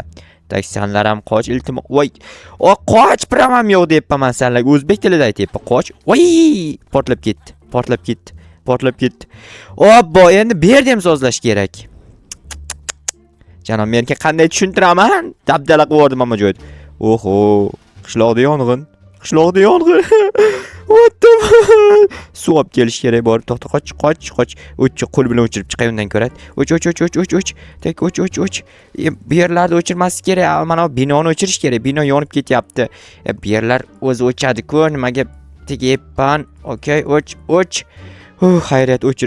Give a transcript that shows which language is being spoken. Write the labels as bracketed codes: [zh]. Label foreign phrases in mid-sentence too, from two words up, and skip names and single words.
[uz] Taksanlar ham qoch, iltimos. Voy, qoch, pravam yo'q deyapman men senlarga. O'zbek tilida aytayapman, qoch. Voy, portlab ketdi. Obbo, endi bu yerda ham sozlash kerak. Janob menga qanday tushuntiraman? Dabdala qilib yubordim hamma joyda. Oho, qishloqda yong'in. [en] What the fuck? [uz] Suv olib kelish kerak bor. To'xta, qoch. Qo'l bilan o'chirib chiqay undan ko'ra. Och. Tak, och. Bu yerlarni o'chirmaslik kerak. Mana bu binoni o'chirish kerak. Bino yonib ketyapti. Bu yerlar o'zi o'chadi-ku, nimaga tegyapman? Okey, och. Xayriyat, o'chir.